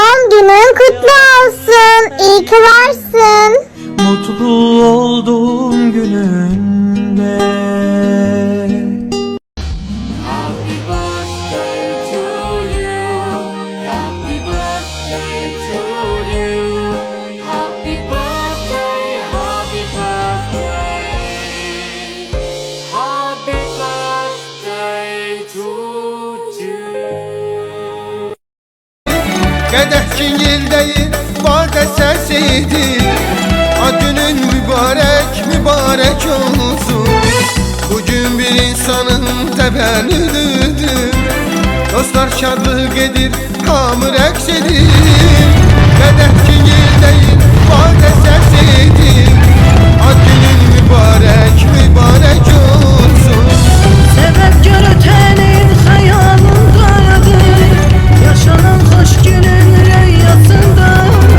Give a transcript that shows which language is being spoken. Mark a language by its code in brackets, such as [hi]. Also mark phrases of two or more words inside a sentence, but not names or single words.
[tr] Günün kutlu olsun. İyi ki varsın. Mutlu olduğum gününde. [en] Happy birthday to you. Happy birthday to you. Happy birthday, happy birthday. Happy birthday to you. [az] Qədəh kingil değil, var da sərseydi. [tr] Günün mübarek olsun. [az] Bugün bir insanın təvəllüdüdür. Dostlar şadlıq edir, hamı rəqs edir. Qədəh kingil değil, var da sərseydi. [tr] Günün mübarek olsun. [az] Səbəbkar ötənin xəyalındadır, yaşanan xoş günün rüyasındadır.